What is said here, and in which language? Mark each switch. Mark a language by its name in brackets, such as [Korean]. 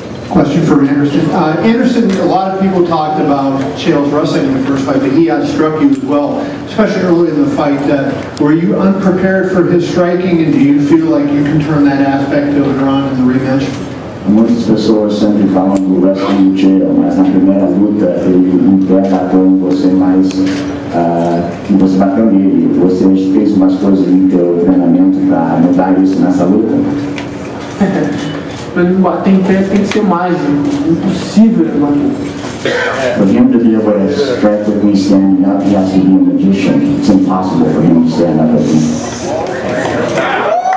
[English] Question for for Anderson. Anderson, a lot of people talked about Chael's wrestling in the first fight, but he outstruck you as well, especially early in the fight. Were you unprepared for his striking, and do you feel like you can turn that aspect of it on in the rematch? [Portuguese] Muitas pessoas sempre falam do wrestling do Chael, mas na primeira luta ele atacou em você, mas que você bateu nele. Você fez umas coisas no seu treinamento para mudar isso nessa luta? Para ele bater em pé tem que ser mágico, impossível, mano. [English] For him to be able to strike with me standing up, he has to be a magician. It's impossible for him to stand up with me.